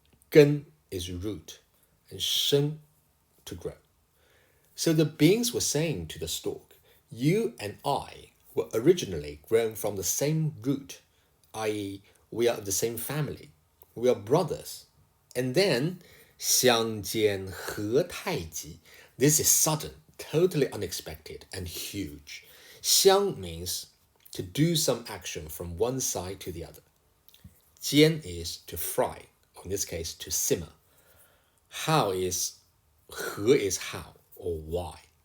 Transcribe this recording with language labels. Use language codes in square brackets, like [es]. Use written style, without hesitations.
[en] 根 is root, and 生 to grow. So the beans were saying to the stalk, you and I were originally grown from the same root, i.e., we are of the same family. We are brothers. And then, [zh] 相煎何太急. [en] This is sudden, totally unexpected, and huge. 相 means to do some action from one side to the other. 煎 is to fry, or in this case, to simmer. How is, 何 is how, or why.